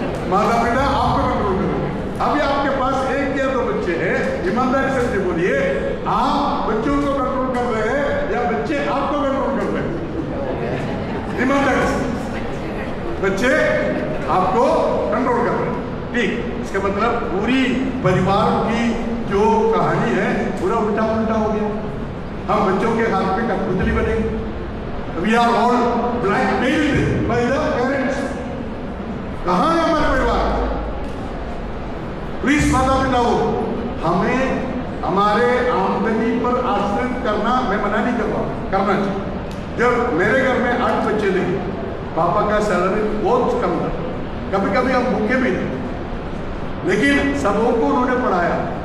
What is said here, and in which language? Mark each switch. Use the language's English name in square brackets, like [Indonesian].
[Hindi] माता पिता आपको कंट्रोल कर रहे थे। अभी आपके पास 1 या 2 बच्चे हैं, ईमानदारी से मुझे बोलिए, आप बच्चों को कंट्रोल कर रहे हैं या बच्चे आपको कंट्रोल कर रहे हैं? ईमानदारी से बच्चे आपको कंट्रोल कर रहे हैं। ठीक। इसका मतलब पूरी परिवार की जो कहानी है पूरा उल्टा पुल्टा हो गया। हम बच्चों के हाथ में कठपुतली बनेंगे। [English] We are all blackmailed by the parents। [Hindi] कहाँ है हमारा परिवार? प्लीज माता पिता हो, हमें हमारे आमदनी पर आश्रित करना मैं मना नहीं कर रहा, करना चाहिए। जब मेरे घर में 8 बच्चे थे, पापा का सैलरी बहुत कम था, कभी कभी हम भूखे भी थे, लेकिन सबों को उन्होंने पढ़ाया।